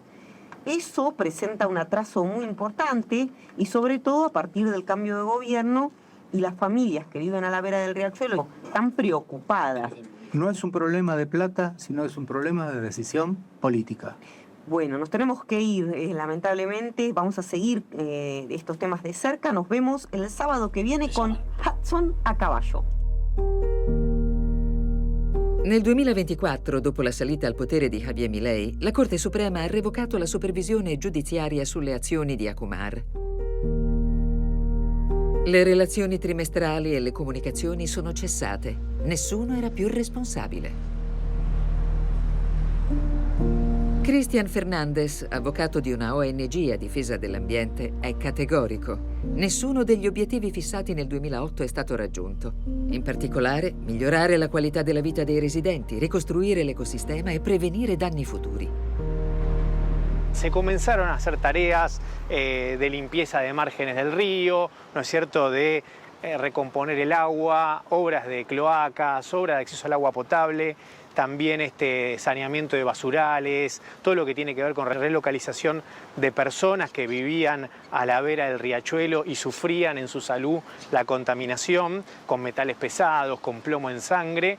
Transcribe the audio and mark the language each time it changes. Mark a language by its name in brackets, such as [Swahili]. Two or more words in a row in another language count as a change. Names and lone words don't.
[Spanish] Eso presenta un atraso muy importante y sobre todo a partir del cambio de gobierno, y las familias que viven a la vera del riachuelo están preocupadas. No es un problema de plata, sino es un problema de decisión política. Bueno, nos tenemos que ir, lamentablemente. Vamos a seguir estos temas de cerca. Nos vemos el sábado que viene con Hudson a caballo. [Italian] Nel 2024, dopo la salita al potere di Javier Milei, la Corte Suprema ha revocato la supervisione giudiziaria sulle azioni di Acumar. Le relazioni trimestrali e le comunicazioni sono cessate. Nessuno era più responsabile. Cristian Fernandez, avvocato di una ONG a difesa dell'ambiente, è categorico. Nessuno degli obiettivi fissati nel 2008 è stato raggiunto. In particolare, migliorare la qualità della vita dei residenti, ricostruire l'ecosistema e prevenire danni futuri. [Spanish] Se comenzaron a hacer tareas de limpieza de márgenes del río, ¿no es cierto?, de recomponer el agua, obras de cloacas, obras de acceso al agua potable, también saneamiento de basurales, todo lo que tiene que ver con relocalización de personas que vivían a la vera del riachuelo y sufrían en su salud la contaminación con metales pesados, con plomo en sangre.